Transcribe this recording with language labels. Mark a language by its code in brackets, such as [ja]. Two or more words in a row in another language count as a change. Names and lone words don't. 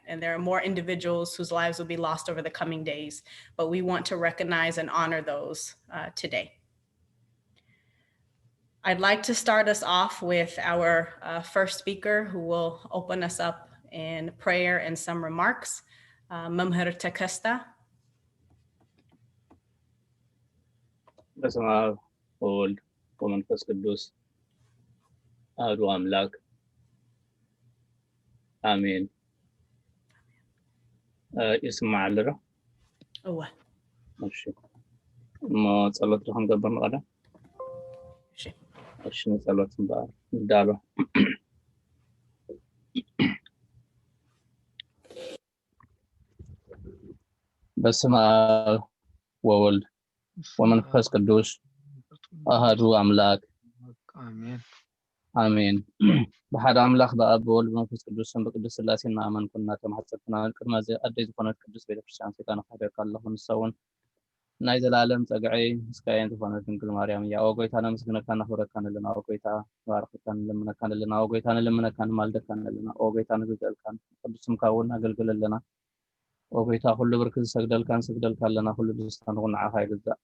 [en] And there are more individuals whose lives will be lost over the coming days, but we want to recognize and honor those today. I'd like to start us off with our first speaker, who will open us up in prayer and some remarks. Mumher Takesta. [gez] በስመ አብ ወወልድ ወመንፈስ ቅዱስ አሐዱ አምላክ አሜን። [ti] ይስማዕ ኣለዶ? እወ። እሺ እሞ ጸሎት ክንገብር ንቐደም። እሺ ንጸሎት ንዳሎ። [gez] በስመ አብ ወወልድ ወመንፈስ ቅዱስ አሐዱ አምላክ [ti] አሜን። በሓደ አምላክ በአብ በወልድ በመንፈስ ቅዱስ ስም በቅዱስ ሥላሴ እናመንኩና ተማሕፀንኩና ቅድመ ኣደይ ዝኾነት ቅዱስ ቤተክርስትያን ሰይጣን ካሕደርካ ኣለኹ። ንሰውን ናይ ዘላለም ፀግዐይ ምስካየን ዝኾነት ድንግል ማርያም እያ። ኦ ጎይታ ነመስግነካ ነኽብረካ ንለና። ኦ ጎይታ ንባርኸካ ንልምነካ ንለና። ኦ ጎይታ ንልምነካ ንማልደካ ንለና። ኦ ጎይታ ንግልገለካ ቅዱስ ስምካ እውን ኣገልግል ኣለና። ኦ ጎይታ ኩሉ ብርኪ ዝሰግደልካ ንሰግደልካ ኣለና። ኩሉ ደስታ ንዓኻ ይግዛእ።